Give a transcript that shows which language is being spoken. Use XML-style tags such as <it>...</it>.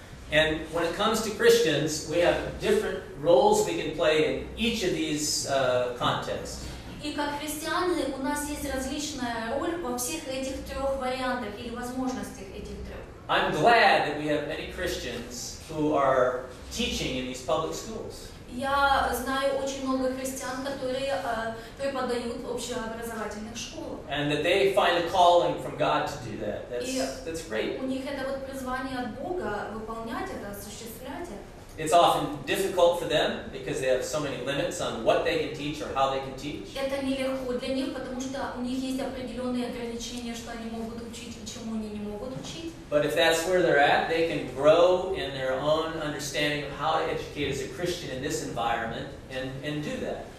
<en>And when it comes to Christians, we have different roles we can play in each of these contexts.</en> <ru>И как христиане у нас есть различная роль во всех этих трех вариантах или возможностях этих трех.</ru> <en>I'm glad that we have many Christians who are teaching in these public schools.</en> <ru>Я знаю очень много христиан, которые преподают в общеобразовательных школах.</ru> <en>And that they find a calling from God to do that. That's great.</en> <ru>У них это вот призвание от Бога выполнять это, осуществлять это.</ru> <en>It's often difficult for them because they have so many limits on what they can teach or how they can teach.</en> <ru>Это нелегко для них, потому что у них есть определенные ограничения, что они могут учить и чему они не могут учить.</ru> <en>But if that's where they're at, they can grow in their own understanding of how to educate as a Christian in this environment and do that.</en>